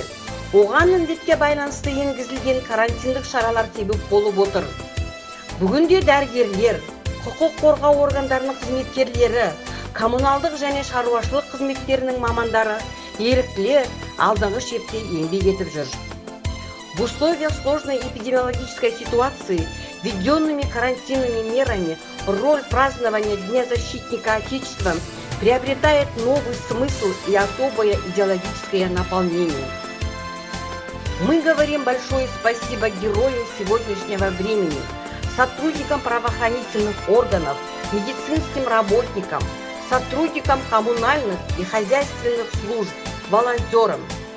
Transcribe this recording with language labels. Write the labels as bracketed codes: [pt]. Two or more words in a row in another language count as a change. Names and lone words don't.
[kk] Оған індетке байланысты енгізілген карантиндік шаралар себеп болып отыр. Бүгінде дәрігерлер, құқық қорғау органдарының қызметкерлері, коммуналдық және шаруашылық қызметтерінің мамандары, еріктілер алдыңғы шепте еңбек етіп жүр. [ru] В условиях сложной эпидемиологической ситуации, введенными карантинными мерами, роль празднования Дня защитника Отечества приобретает новый смысл и особое идеологическое наполнение. Мы говорим большое спасибо героям сегодняшнего времени, сотрудникам правоохранительных органов, медицинским работникам, сотрудникам коммунальных и хозяйственных служб, волонтерам.